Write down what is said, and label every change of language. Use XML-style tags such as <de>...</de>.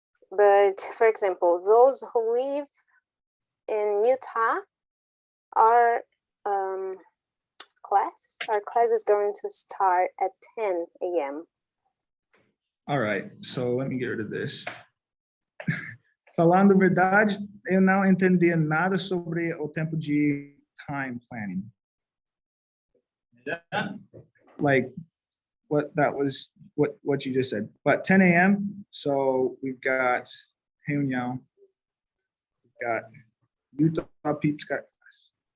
<en>But for example, those who live in Utah, our class is going to start at 10 a.m. All right, so let me get rid of this.</en> <pt>Falando a verdade, eu não entendi nada sobre o tempo de time planning.</pt> <en>Like what that was, what you just said. But 10 a.m. So we've got reunião, we've got Utah Peeps got class.</en>